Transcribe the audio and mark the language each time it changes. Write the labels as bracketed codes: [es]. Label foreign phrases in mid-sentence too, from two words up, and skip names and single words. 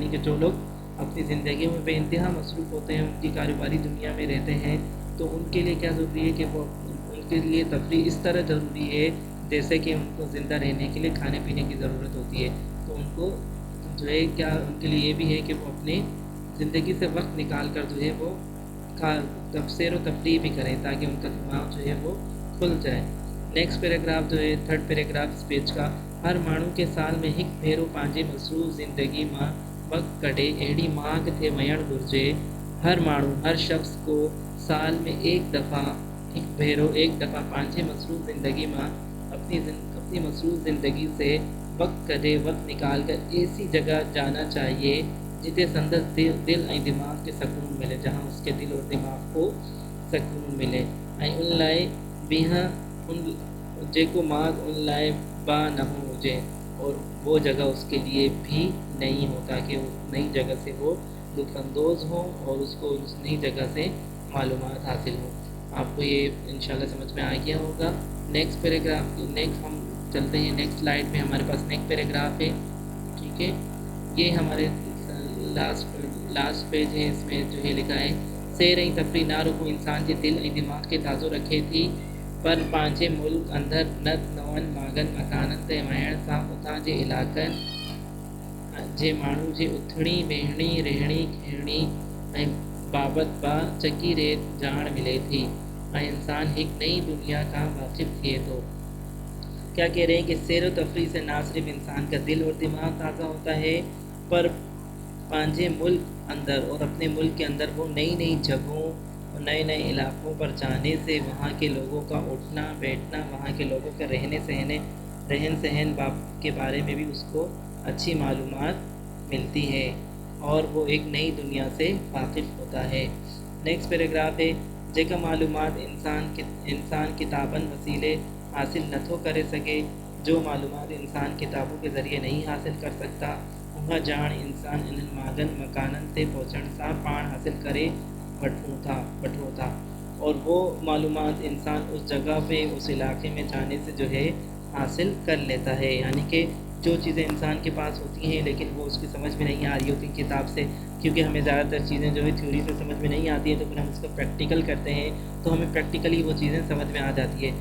[ur] یعنی کہ جو لوگ اپنی زندگی میں بے انتہا مصروف ہوتے ہیں، ان کی کاروباری دنیا میں رہتے ہیں، تو ان کے لیے کیا ضروری ہے کہ وہ ان کے لیے تفریح اس طرح ضروری ہے جیسے کہ ان کو زندہ رہنے کے لیے کھانے پینے کی ضرورت ہوتی ہے. تو ان کو جو ہے کیا ان کے لیے یہ بھی ہے کہ وہ اپنے زندگی سے وقت نکال کر جو ہے وہ سیر و تفریح بھی کریں تاکہ ان کا دماغ جو ہے وہ کھل جائے. [en] Next paragraph [ur] جو ہے [en] third paragraph [ur] اس پیج کا, [sd] हर माण्हू के साल में हिकु भेरो पंहिंजे मसरूफ़ ज़िंदगी मां वक़्त कढे अहिड़ी मांग थे वञणु घुरिजे। हर माण्हू, [ur] ہر شخص کو سال میں ایک دفعہ [sd] पंहिंजे मसरूफ़ ज़िंदगी मां [ur] اپنی مصروف زندگی سے وقت نکال کر ایسی جگہ جانا چاہیے [sd] जिते संदसि दिल ऐं दिमाग के सकून मिले, [ur] جہاں اس کے دل اور دماغ کو سکون ملے. [sd] ऐं उन लाइ उन जेको माग उन लाइ बा न हुजे, [ur] اور وہ جگہ اس کے لیے بھی نہیں ہوتا کہ اس نئی جگہ سے وہ لطف اندوز ہو اور اس کو اس نئی جگہ سے معلومات حاصل ہو. آپ کو یہ ان شاء اللہ سمجھ میں آ گیا ہوگا۔ نیکسٹ ہم چلتے ہیں [en] next slide [ur] में। ہمارے پاس [en] next paragraph [ur] ہے، ٹھیک ہے، یہ ہمارے [en] last page [ur] है। اس میں جو ہے لکھا ہے, [sd] सैर ऐं तफरी ना रुगो इंसान के दिल ऐं दिमाग के ताज़ो रखे थी, पर पंहिंजे मुल्क अंदर नवनि मागनि मकाननि ते वञण सां उतां जे इलाइक़नि जे माण्हू जे उथणी वेहणी रहणी खहिणी ऐं बाबति बा चङी रेत ॼाण मिले थी ऐं इंसान हिकु नई दुनिया का वाकिफ़ थिए थो। [ur] کیا کہہ رہے ہیں کہ سیر و تفریح سے نہ صرف انسان کا دل اور دماغ تازہ ہوتا ہے، پر [sd] पंहिंजे मुल्क अंदर [ur] اور اپنے ملک کے اندر وہ نئی جگہوں اور نئے علاقوں پر جانے سے وہاں کے لوگوں کا اٹھنا بیٹھنا، وہاں کے لوگوں کے رہن سہن کے بارے میں بھی اس کو اچھی معلومات ملتی ہے اور وہ ایک نئی دنیا سے واقف ہوتا ہے. [en] Next paragraph है, [sd] जेका मालूमात इंसान किताबन वसीले हासिल नथो करे सके, [ur] جو معلومات انسان کتابوں کے ذریعے نہیں حاصل کر سکتا, [sd] उहा ॼाण इंसान इन्हनि मागनि मकाननि ते पहुचण सां पाण हासिल करे वठो था, [ur] اور وہ معلومات انسان اس جگہ پہ اس علاقے میں جانے سے جو ہے حاصل کر لیتا ہے. یعنی کہ جو چیزیں انسان کے پاس ہوتی ہیں لیکن وہ اس کی سمجھ میں نہیں آ رہی ہوتی کتاب سے، کیونکہ ہمیں زیادہ تر چیزیں جو ہے تھیوری سے سمجھ میں نہیں آتی ہے، تو پھر ہم اس کو پریکٹیکل کرتے ہیں تو ہمیں پریکٹیکلی وہ چیزیں سمجھ میں آ جاتی ہے.